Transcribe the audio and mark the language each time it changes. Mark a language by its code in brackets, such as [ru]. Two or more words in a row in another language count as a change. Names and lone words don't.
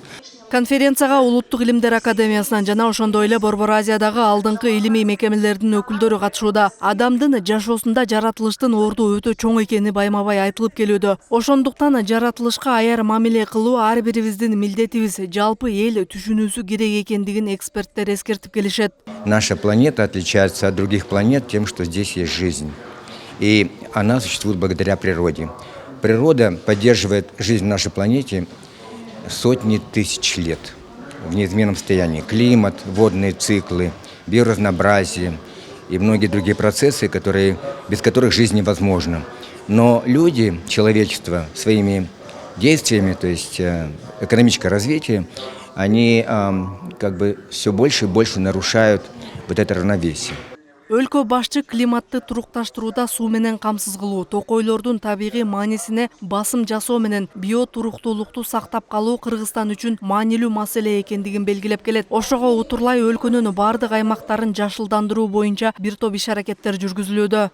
[ky] Конференцияга Улуттук илимдер академиясынан жана ошондой эле Борбор Азиядагы алдыңкы илимий мекемелердин өкүлдөрү катышууда. Адамдын жашоосунда жаратылыштын орду өтө чоң экени байма-бай айтылып келүүдө. Ошондуктан жаратылышка аяр мамиле кылуу ар бирибиздин милдетибиз, жалпы эл түшүнүүсү керек экендигин эксперттер эскертип келишет. [ru] Наша планета отличается от других планет тем, что здесь есть жизнь. И она существует благодаря природе. Природа поддерживает жизнь на нашей планете сотни тысяч лет в неизменном состоянии. Климат, водные циклы, биоразнообразие и многие другие процессы, без которых жизнь невозможна. Но люди, человечество, своими действиями, то есть экономическое развитие, они все больше и больше нарушают вот это равновесие. [ky] Өлкө башчы климатты турукташтырууда суу менен камсыз кылуу, токойлордун табигый маанисине басым жасоо менен био туруктуулукту сактап калуу Кыргызстан үчүн маанилүү маселе экендигин белгилеп келет. Ошого утурлай өлкөнүн бардык аймактарын жашылдандыруу боюнча бир топ иш-аракеттер жүргүзүлүүдө.